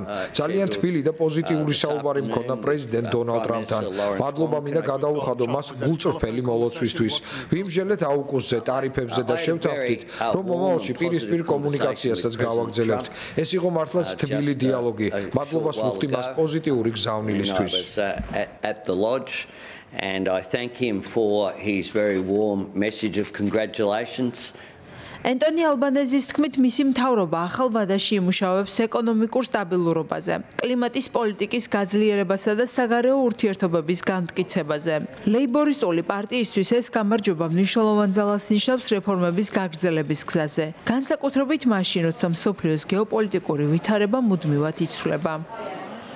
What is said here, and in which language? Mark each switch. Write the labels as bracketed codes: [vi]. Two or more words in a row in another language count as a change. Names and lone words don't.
[ka] ძალიან თბილი და პოზიტიური საუბარი მქონდა პრეზიდენტ დონალდ ტრამპთან. მადლობა მინდა გადაუხადო მას გულწრფელი მოლოცვისთვის. ვიმსჯელეთ აუკუნსზე, ტარიფებზე და შევთანხმდით, რომ მომავალში პირისპირ კომუნიკაციასაც გავაგრძელებთ. ეს იყო მართლაც თბილი დიალოგი. მადლობას ვუხდი მას პოზიტიური გზავნილისთვის. [en] And I thank him for his very warm message of congratulations. [ka] ენტონი ალბანეზის თქმით, მისი მთავრობა ახალ ვადაში იმუშავებს ეკონომიკურ სტაბილურობაზე, კლიმატის პოლიტიკის გაძლიერებასა და საგარეო ურთიერთობების განმტკიცებაზე. ლეიბორისტული პარტიისთვის ეს გამარჯვება მნიშვნელოვან ძალას ნიშნავს რეფორმების გაგრძელების გზაზე, განსაკუთრებით მაშინ, როცა მსოფლიოს გეოპოლიტიკური ვითარება მუდმივად იცვლება.